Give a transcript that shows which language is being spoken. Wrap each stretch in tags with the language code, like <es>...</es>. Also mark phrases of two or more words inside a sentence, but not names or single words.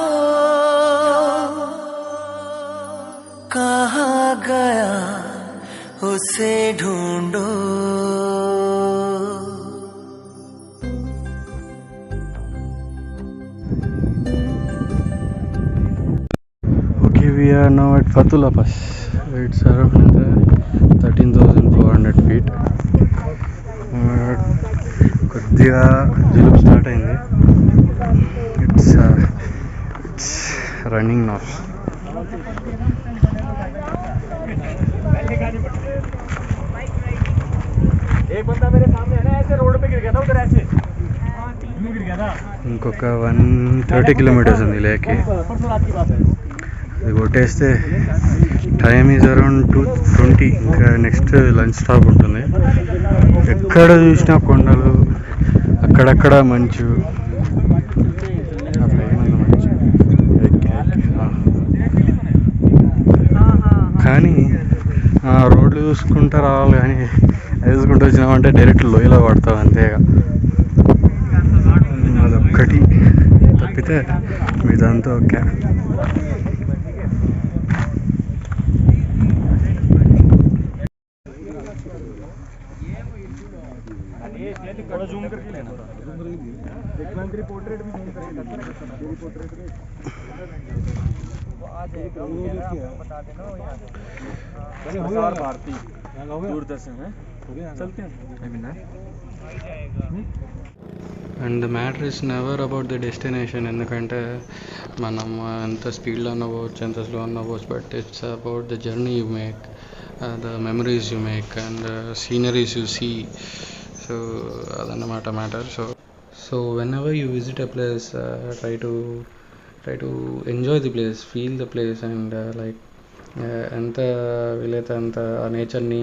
<hi>कहाँ गया उसे ढूंढो.</hi> <en>Okay, we are now at Fatula Pass. It's around 13,400 feet.</en> <te>కొద్దిగా జలుబు స్టార్ట్ అయింది.</te> <en>It's running now.</en> <hi>एक बंदा मेरे सामने है ना, ऐसे रोड पे गिर गया था उधर ऐसे गिर गया था.</hi> <te>ఇంకొక 130 కిలోమీటర్స్ ఉంది లేకి.</te> <hi>परसों रात की बात है.</hi> <te>అది కొట్టేస్తే</te> <en>time is around 2:20.</en> <te>ఇంకా</te> <en>next lunch stop</en> <te>ఉంటుంది. ఎక్కడ చూసినా కొండలు, అక్కడక్కడ మంచు, అట్లా ఏమన్నా మంచు. కానీ రోడ్లు చూసుకుంటూ రావాలి, కానీ వేసుకుంటూ వచ్చినామంటే డైరెక్ట్ లోయలో పడతాం అంతేగా. అదొక్కటి తప్పితే మీదంతా ఓకే.</te> <hi>थोड़ा जूम करके लेना. एक बार तेरी पोर्ट्रेट भी जूम करके तेरी पोर्ट्रेट वो आ जाएगा. बता देना यहाँ भारती दूरदर्शन है. चलते हैं.</hi> <en>And the matter is never about the destination.</en> <te>ఎందుకంటే మనం ఎంత స్పీడ్లో అవ్వచ్చు, ఎంత స్లో అవ్వచ్చు,</te> <en>But it's about the journey you make, the memories you make and sceneries you see.</en> <te>సో అదన్నమాట మ్యాటర్.</te> <en>So whenever you visit a place, try to enjoy the place, feel the place and like</en> <te>ఎంత వీలైతే అంత ఆ నేచర్ని.</te>